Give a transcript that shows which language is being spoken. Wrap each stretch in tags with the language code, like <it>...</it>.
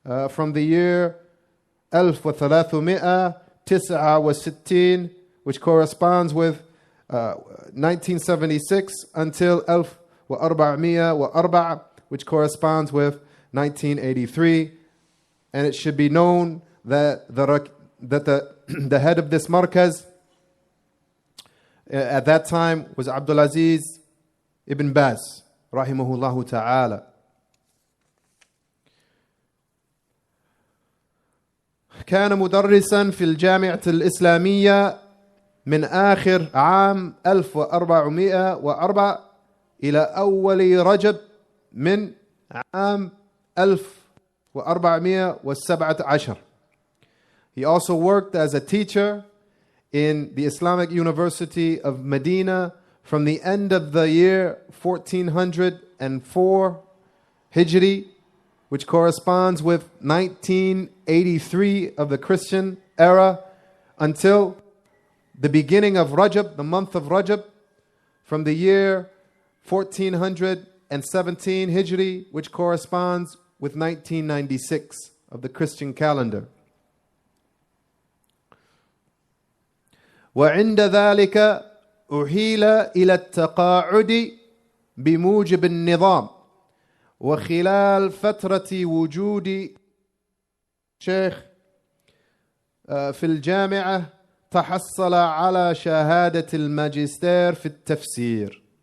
<en>From the year 1369, which corresponds with 1976, until 1404, which corresponds with 1983. And it should be known that the head of this markaz at that time was Abdul Aziz ibn Baz, rahimahullah ta'ala.</en> <ar>كان مدرسا في الجامعة الإسلامية من آخر عام 1404 إلى أول رجب من عام 1417.</ar> <en>He also worked as a teacher in the Islamic University of Medina from the end of the year 1404 Hijri, which corresponds with 1983 of the Christian era, until the beginning of Rajab, the month of Rajab, from the year 1417 Hijri, which corresponds with 1996 of the Christian calendar.</en> <ar>وعند ذلك أحيل إلى التقاعد بموجب النظام. وخلال فترة وجود شيخ في الجامعة تحصل على شهادة الماجستير في التفسير.</ar>